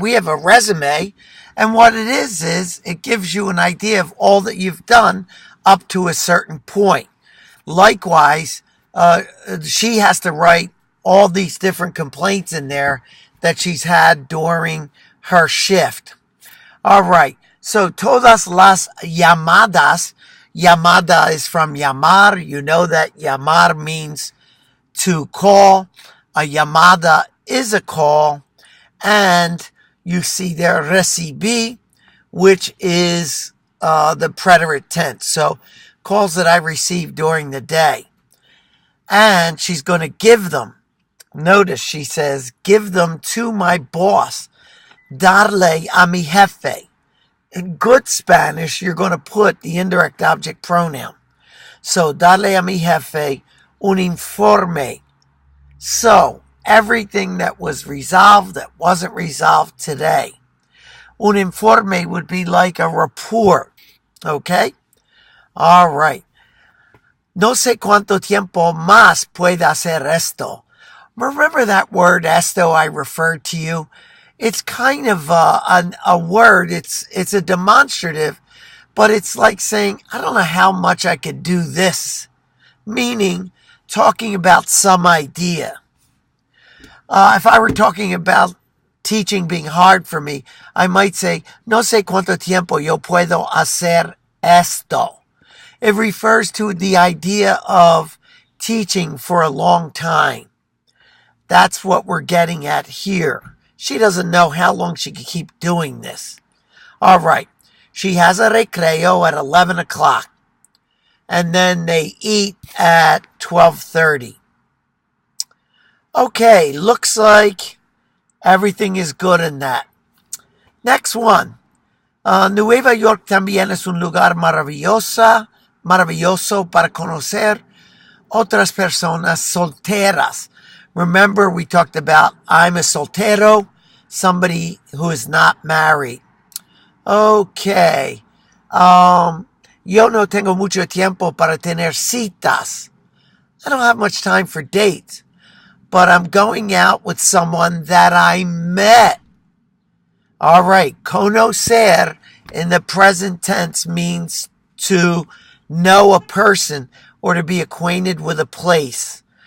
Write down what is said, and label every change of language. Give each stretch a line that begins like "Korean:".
English: We have a resume, and what it is it gives you an idea of all that you've done up to a certain point. Likewise, she has to write all these different complaints in there that she's had during her shift. All right, so
Spanish: todas las llamadas,
English: llamada is from llamar. You know that llamar means to call. A llamada is a call, and you see there recibí, which is the preterite tense. So calls that I received during the day. And she's going to give them. Notice she says, give them to my boss.
Spanish: Darle a mi jefe.
English: In good Spanish, you're going to put the indirect object pronoun.
Spanish: So, darle a mi jefe un informe.
English: So, everything that was resolved that wasn't resolved today. Un informe would be like a report. Okay? All right.
Spanish: No sé cuánto tiempo más puede hacer esto.
English: Remember that word esto I referred to you? It's kind of a word. It's a demonstrative, but it's like saying, I don't know how much I could do this. Meaning, talking about some idea. If I were talking about teaching being hard for me, I might say,
Spanish: no sé cuánto tiempo yo puedo hacer esto.
English: It refers to the idea of teaching for a long time. That's what we're getting at here. She doesn't know how long she can keep doing this. All right. She has a recreo at 11 o'clock. And then they eat at 12:30. Okay, looks like everything is good in that. Next one.
Spanish: Nueva York también es un lugar maravilloso para conocer otras personas solteras.
English: Remember, we talked about I'm a soltero, somebody who is not married. Okay.
Spanish: Yo no tengo mucho tiempo para tener citas.
English: I don't have much time for dates, but I'm going out with someone that I met. All right. Conocer in the present tense means to know a person or to be acquainted with a place.